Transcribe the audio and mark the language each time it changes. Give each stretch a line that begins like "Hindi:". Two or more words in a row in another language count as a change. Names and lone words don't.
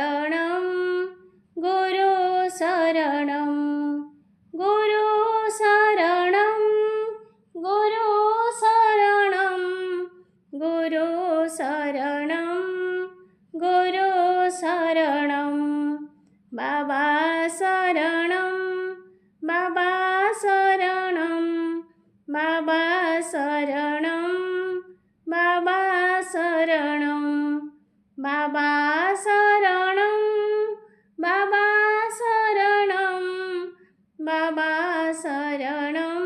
Sanskrit: शरणं गुरु शरणं गुरु शरणं गुरु शरणं गुरु शरणं गुरु शरणं बाबा शरणं बाबा शरणं बाबा शरणं बाबा शरणं बाबा शरणं बाबा शरणं बाबा शरणं